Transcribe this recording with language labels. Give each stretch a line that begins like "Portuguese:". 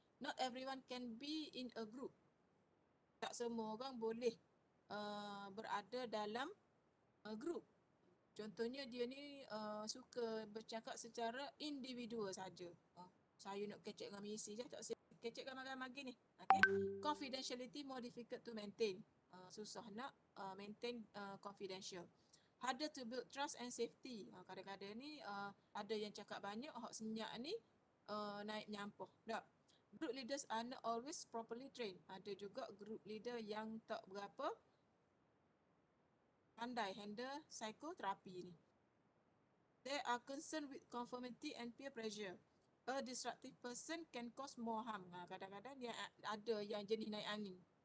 English: Not everyone can be in a group.
Malay: Tak semua orang boleh berada dalam group. Contohnya dia ni suka bercakap secara individual saja. Saya nak kecek dengan misi je, tak saya kecek ramai-ramai lagi ni. Okay.
English: Confidentiality more difficult to maintain.
Malay: Susah nak maintain confidential.
English: Harder to build trust and safety.
Malay: Kadang-kadang ni ada yang cakap banyak, hak senyap ni naik menyampah. Tak.
English: Group leaders are not always properly trained.
Malay: Ada juga group leader yang tak berapa pandai handle psikoterapi ni.
English: They are concerned with conformity and peer pressure. A disruptive person can cause more harm.
Malay: Kadang-kadang dia ada yang jenis naik angin.